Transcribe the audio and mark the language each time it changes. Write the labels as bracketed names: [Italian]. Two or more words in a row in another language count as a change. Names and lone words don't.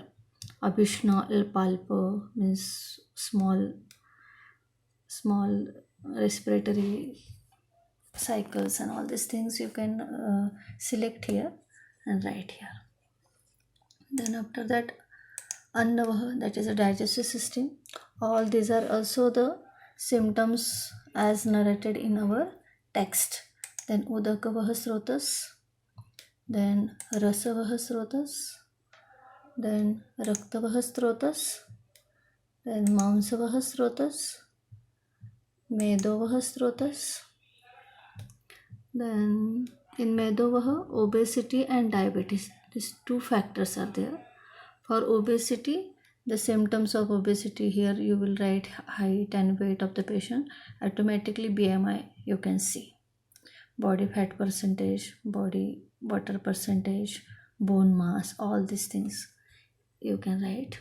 [English] Abhishna Palpa means small respiratory cycles, and all these things you can select here and write here. Then after that, Annavaha, that is a digestive system. All these are also the symptoms as narrated in our text. Then Udakavaha Srotas, then Rasavaha Srotas, then Raktavaha Srotas, then Mansavaha Srotas, Medovaha Srotas. Then in Medovaha, obesity and diabetes, these two factors are there. For obesity, the symptoms of obesity, here you will write height and weight of the patient. Automatically BMI you can see, body fat percentage, body water percentage, bone mass, all these things you can write.